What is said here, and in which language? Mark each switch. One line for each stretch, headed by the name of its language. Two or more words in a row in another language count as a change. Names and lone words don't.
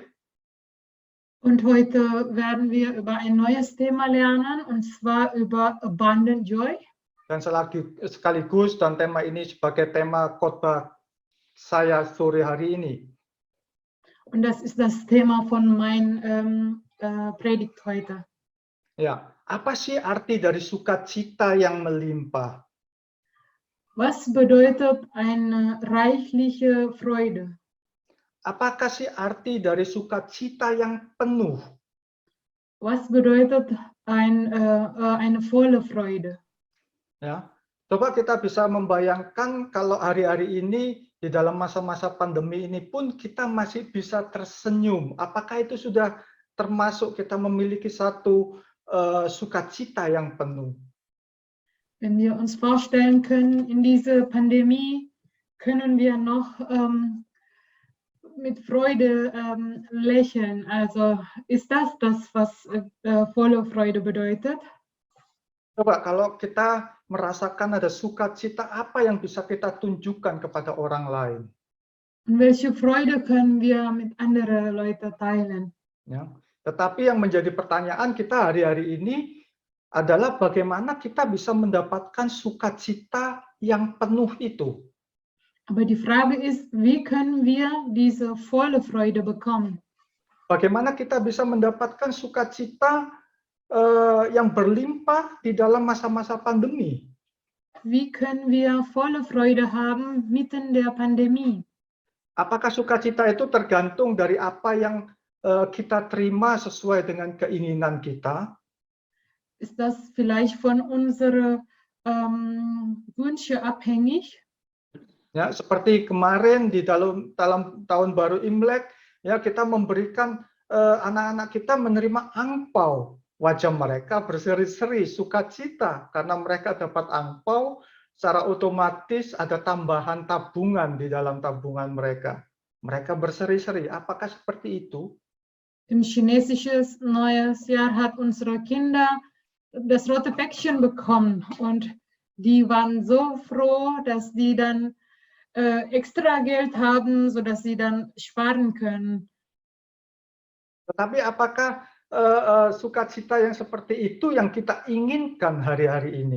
German: Und heute werden wir über ein neues Thema lernen, und zwar über Abundant Joy.
Indonesian: Dan sekaligus dan tema ini sebagai tema khotbah saya sore hari ini.
German: Und das ist das Thema von meinem Predigt heute.
Indonesian: Ya, apa sih arti dari sukacita yang melimpah?
German: Was bedeutet eine reichliche Freude?
Indonesian: Apakah sih arti dari sukacita yang penuh?
German: Was bedeutet eine volle Freude?
Indonesian: Ya, coba kita bisa membayangkan kalau hari-hari ini di dalam masa-masa pandemi ini pun kita masih bisa tersenyum. Apakah itu sudah termasuk kita memiliki satu sukacita yang penuh?
German: Wenn wir uns vorstellen können, in dieser Pandemie können wir noch mit Freude lächeln. Also ist das, was volle Freude bedeutet?
Indonesian: Coba kalau kita merasakan ada sukacita, apa yang bisa kita tunjukkan kepada orang lain?
German: Und welche Freude können wir mit anderen Leuten teilen?
Indonesian: Ya. Tetapi yang menjadi pertanyaan kita hari-hari ini adalah bagaimana kita bisa mendapatkan sukacita yang penuh itu.
German: Aber die Frage ist, wie können wir diese volle Freude bekommen?
Indonesian: Bagaimana kita bisa mendapatkan sukacita yang berlimpah di dalam masa-masa pandemi?
German: Wie können wir volle Freude haben mitten der Pandemie?
Indonesian: Apakah sukacita itu tergantung dari apa yang kita terima sesuai dengan keinginan kita?
German: Ist das vielleicht von unseren Wünschen abhängig?
Indonesian: Ya, seperti kemarin di dalam tahun baru Imlek, ya kita memberikan anak-anak kita menerima angpau. Wajah mereka berseri-seri, sukacita karena mereka dapat angpau, secara otomatis ada tambahan tabungan di dalam tabungan mereka. Mereka berseri-seri. Apakah seperti itu?
German: Im chinesischen Neues Jahr hat unsere Kinder das rote Päckchen bekommen, und die waren so froh, dass die dann extra Geld haben, sodass sie dann sparen können.
Indonesian: Tetapi apakah sukacita yang seperti itu yang kita inginkan hari-hari ini?